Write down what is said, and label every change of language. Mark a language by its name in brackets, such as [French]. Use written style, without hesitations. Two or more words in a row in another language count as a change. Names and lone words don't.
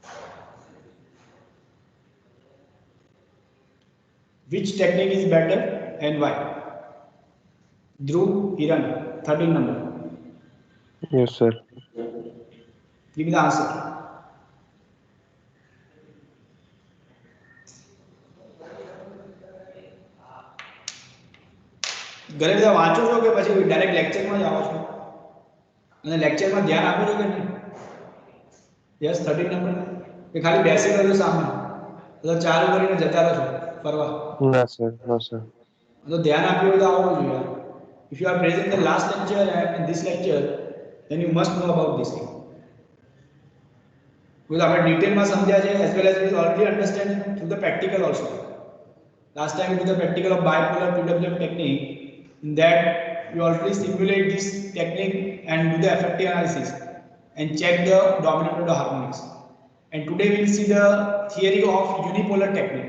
[English] Which technique is better NY. Dhruv Hiran, 13 number. Yes, sir. Give me the answer. [Gujarati] ઘરે બધા વાંચો છો કે પછી ડાયરેક્ટ લેક્ચરમાં જ આવો છો અને લેક્ચરમાં ધ્યાન આપો છો કે નહીં? યસ 13 નંબર કે ખાલી બેસી રહ્યો સામે તો ચાલુ કરીને જતા રહો છો ફરવા? [English] No, sir. No, sir. [Gujarati] તો ध्यान આપ્યું હોય તો આવડવું જોઈએ. [English] If you are present in the last lecture and in this lecture, then you must know about this thing. Because [Gujarati] આપણે ડિટેલમાં સમજ્યા છે [English] as well as we already understand through the practical also. Last time we did the practical of bipolar PWM technique. In that we already simulate this technique and do the effective analysis and check the dominant or the harmonics. And today we will see the theory of unipolar technique.